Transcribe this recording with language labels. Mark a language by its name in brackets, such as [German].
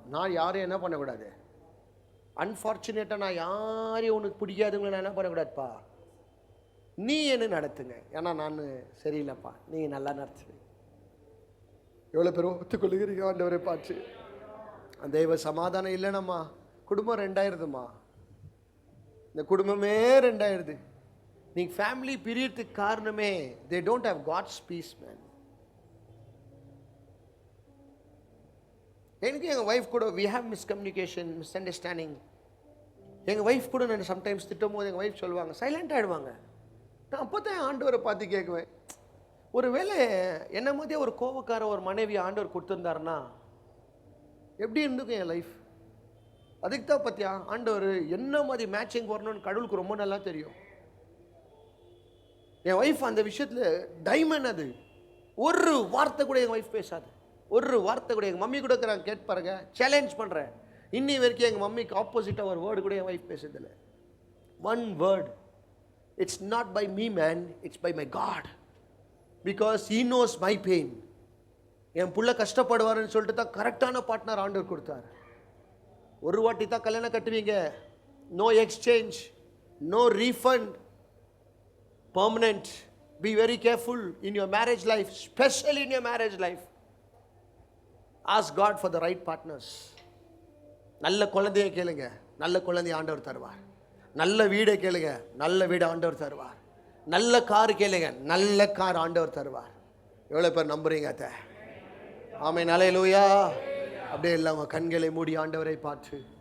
[Tamil] நான் யாரையும் என்ன பண்ணக்கூடாது, அன்ஃபார்ச்சுனேட்டாக நான் யாரையும் உனக்கு பிடிக்காதுங்களை நான் என்ன பண்ணக்கூடாதுப்பா, நீ என்ன நடத்துங்க. ஏன்னா நான் சரியில்லைப்பா, நீங்கள் நல்லா நடத்துவீங்க. எவ்வளோ பேர் ஒத்துக்கொள்ளுகிறீங்க ஆண்டவரை பார்த்து? அந்த தெய்வ சமாதானம் இல்லைனம்மா, குடும்பம் 2,000மா. இந்த குடும்பமே 2,000. நீங்கள் ஃபேமிலி பிரியறதுக்கு காரணமே [English] they don't have God's peace, man. [Tamil] எனக்கு எங்கள் ஒய்ஃப் கூட [English] we have miscommunication, misunderstanding. [Tamil] எங்கள் ஒய்ஃப் கூட நான் சம்டைம்ஸ் திட்டும் போது எங்கள் ஒய்ஃப் சொல்லுவாங்க, சைலண்ட் ஆகிடுவாங்க. நான் அப்போ தான் ஆண்டவரை பார்த்து கேட்குவேன், ஒரு வேளை என்ன மாதிரியே ஒரு கோபக்கார ஒரு மனைவி ஆண்டவர் கொடுத்துருந்தாருன்னா எப்படி இருந்துக்கும் என் லைஃப்? அதுக்கு தான் பார்த்தியா ஆண்டவர் என்ன மாதிரி மேட்சிங் வரணும்னு கடவுளுக்கு ரொம்ப நல்லா தெரியும். என் ஒய்ஃப் அந்த விஷயத்தில் டைமண்ட். அது ஒரு வார்த்தை கூட எங்கள் ஒய்ஃப் பேசாது, ஒரு வார்த்தை கூட. எங்கள் மம்மி கூட நான் கேட்டு பாருங்க, சேலஞ்ச் பண்ணுறேன், இன்னி வரைக்கும் எங்கள் மம்மிக்கு ஆப்போசிட்டாக ஒரு வேர்டு கூட என் wife பேசுறதில்லை. One word. [English] It's not by me man, it's by my God, because he knows my pain. [Tamil] என் புள்ள கஷ்டப்படுவாருன்னு சொல்லிட்டு தான் கரெக்டான பார்ட்னர் ஆண்டவர் கொடுத்தார். ஒரு வாட்டி தான் கல்யாணம் கட்டுவீங்க, no exchange, no refund, permanent. [English] Be very careful in your marriage life, especially in your marriage life. Ask God for the right partners. [Tamil] நல்ல குழந்தையை கேளுங்க, நல்ல குழந்தையை ஆண்டவர் தருவார். நல்ல வீடை கேளுங்க, நல்ல வீடு ஆண்டவர் தருவார். நல்ல கார் கேளுங்க, நல்ல கார் ஆண்டவர் தருவார். எவ்வளோ பேர் நம்புறீங்க அத்தை? ஆமென், அல்லேலூயா. அப்படியே இல்லாம கண்களை மூடி ஆண்டவரை பார்த்து